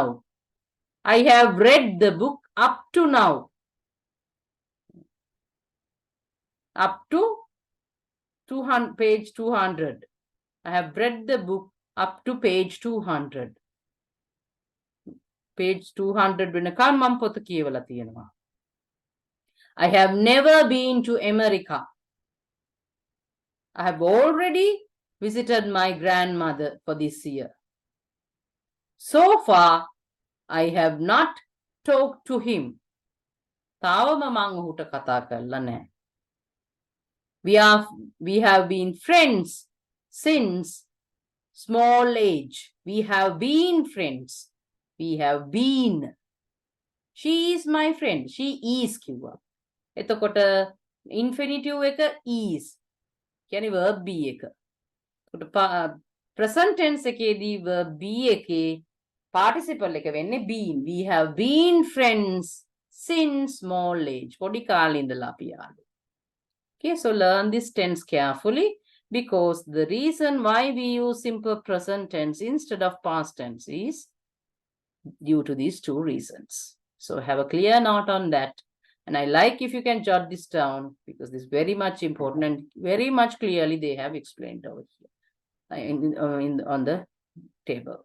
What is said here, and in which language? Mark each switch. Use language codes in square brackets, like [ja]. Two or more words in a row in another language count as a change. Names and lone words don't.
[en] I have read the book up to now. Up to 200, page 200. I have read the book up to page 200. [si] Page 200 වෙනකම් මම පොත කියවලා තියෙනවා. [en] I have never been to America. I have already visited my grandmother for this year. So far, I have not talked to him. [si] තාවම මම ඔහුට කතා කරලා නැහැ. [en] We have been friends since small age. We have been friends. We have been. She is my friend. She is කිව්වා. [si] එතකොට infinitive එක is. කියන්නේ [en] verb be [si] එක. [en] present tense [si] එකේදී [en] verb be [si] එකේ participle එක වෙන්නේ been. [en] We have been friends since small age. [si] පොඩි කාලේ ඉඳලා අපි යාළුවෝ. [en] Okay, so learn this tense carefully because the reason why we use simple present tense instead of past tense is due to these two reasons. So have a clear note on that. And I like if you can jot this down because this is very much important and very much clearly they have explained over here on the table.